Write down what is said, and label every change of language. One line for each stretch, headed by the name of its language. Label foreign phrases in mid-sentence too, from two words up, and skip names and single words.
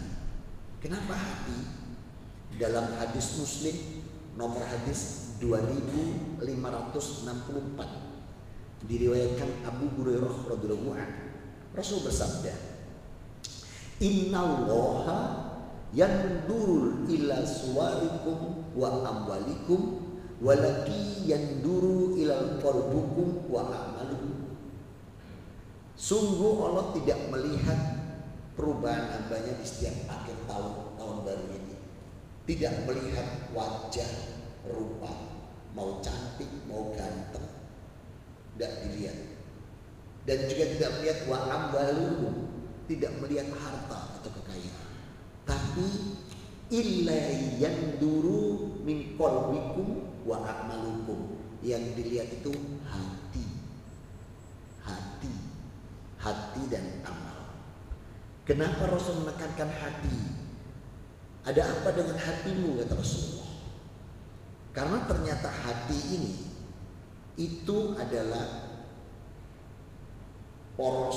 Indonesian: Kenapa hati? Dalam hadis Muslim nomor hadis 2564 diriwayatkan Abu Hurairah
Arabic: رضي الله عنه,
Indonesian: Rasul bersabda,
Arabic: إن الله ينظر إلى صوركم وأموالكم ولكن ينظر إلى قلوبكم وأعمالكم.
Indonesian: Sungguh Allah tidak melihat perubahan hambanya di setiap akhir tahun baru ini. Tidak melihat wajah, rupa, mau cantik, mau ganteng, tidak dilihat. Dan juga tidak melihat
Arabic: وأموالكم,
Indonesian: tidak melihat harta atau kekayaan.
Arabic: Tapi إلا ينظر من قلبكم وأعمالكم,
Indonesian: yang dilihat itu hati dan amal. Kenapa Rasul menekankan hati? Ada apa dengan hatimu, kata Rasulullah? Karena ternyata hati ini itu adalah poros.